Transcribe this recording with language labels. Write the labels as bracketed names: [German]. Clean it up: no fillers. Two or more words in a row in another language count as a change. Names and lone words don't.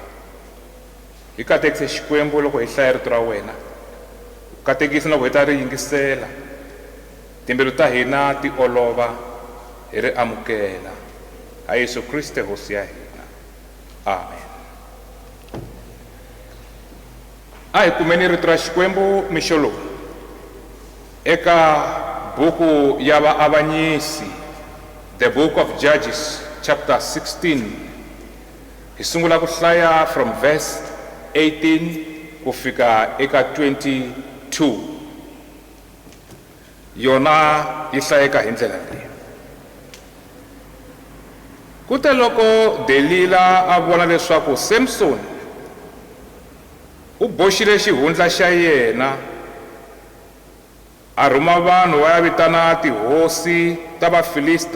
[Tsonga] Hi katekise xikwembu loko hi hlaya rito ra wena, katekisi loko hi ta ri yingisela, timbilu ta hina ti olova hi ri amukela. Ha Yesu Kriste hosi ya hina, amen. A hi kumeni rito ra xikwembu mixo lowu eka buku ya vaavanyisi, [English] the book of Judges chapter 16. [Tsonga] Hi sungula ku hlaya [English] from verse 18 [Tsonga] ku fika eka 22. Yona yi hlayeka hi ndlela leyi. Kute loko Delila a vona leswaku Samson u boxile xihundla xa yena, a rhuma vanhu va ya vitana tihosi ta Vafilista.